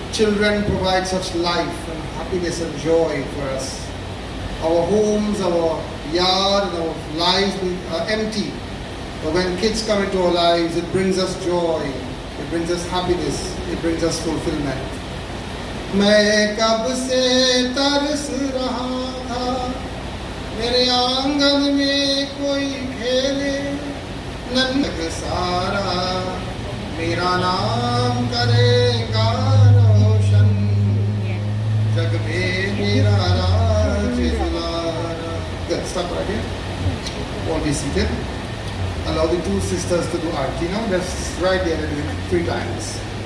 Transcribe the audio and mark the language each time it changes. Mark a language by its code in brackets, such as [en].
[en] Children provide such life and happiness and joy for us. Our homes, our yard, and our lives are empty. But when kids come into our lives, it brings us joy, it brings us happiness, it brings us fulfillment. [hi] मैं कब से तरस रहा था मेरे आंगन में कोई खेले नन्हक सारा मेरा नाम करेगा रोशन जग में मेरा राज दुलारा. [en] Good, stop right here. All be seated. Allow the 2 sisters to do arti now. Just right there and do it 3 times.